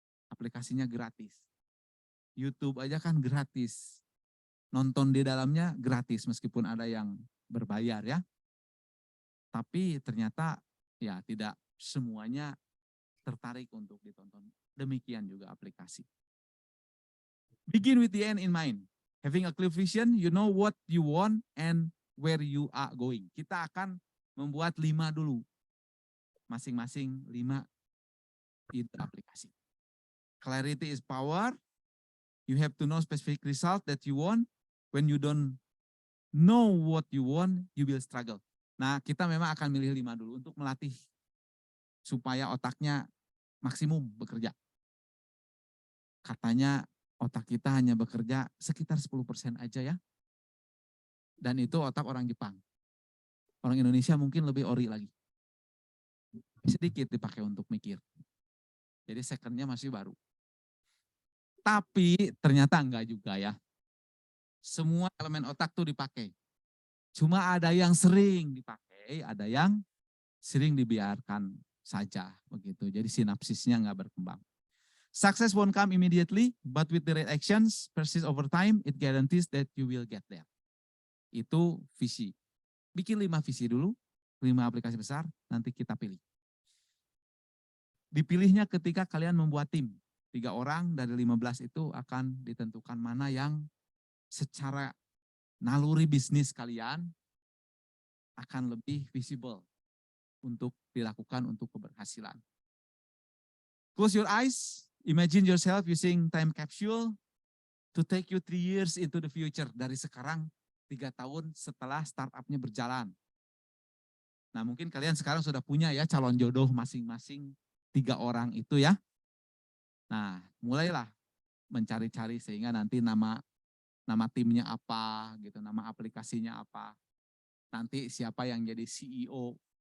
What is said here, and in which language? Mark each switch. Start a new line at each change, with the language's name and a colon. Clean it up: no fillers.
Indonesian: Aplikasinya gratis. YouTube aja kan gratis. Nonton di dalamnya gratis meskipun ada yang berbayar ya. Tapi ternyata ya tidak semuanya tertarik untuk ditonton. Demikian juga aplikasi.
English: Begin with the end in mind. Having a clear vision, you know what you want and where you are going.
Indonesian: Kita akan membuat 5 dulu. Masing-masing 5 ide aplikasi.
English: Clarity is power. You have to know specific result that you want. When you don't know what you want, you will struggle.
Indonesian: Nah, kita memang akan milih 5 dulu untuk melatih supaya otaknya maksimum bekerja. Katanya otak kita hanya bekerja sekitar 10% aja ya. Dan itu otak orang Jepang. Orang Indonesia mungkin lebih ori lagi. Sedikit dipakai untuk mikir. Jadi secondnya masih baru. Tapi ternyata enggak juga ya. Semua elemen otak tuh dipakai. Cuma ada yang sering dipakai, ada yang sering dibiarkan saja begitu. Jadi sinapsisnya enggak berkembang.
English: Success won't come immediately, but with the right actions, persist over time, it guarantees that you will get there.
Indonesian: Itu visi. Bikin 5 visi dulu, 5 aplikasi besar, nanti kita pilih. Dipilihnya ketika kalian membuat tim. 3 orang dari 15 itu akan ditentukan mana yang secara naluri bisnis kalian akan lebih visible untuk dilakukan untuk keberhasilan.
English: Close your eyes, imagine yourself using time capsule to take you 3 years into the future.
Indonesian: Dari sekarang 3 tahun setelah startupnya berjalan. Nah mungkin kalian sekarang sudah punya ya calon jodoh masing-masing 3 orang itu ya. Nah mulailah mencari-cari sehingga nanti nama timnya apa gitu, nama aplikasinya apa. Nanti siapa yang jadi CEO.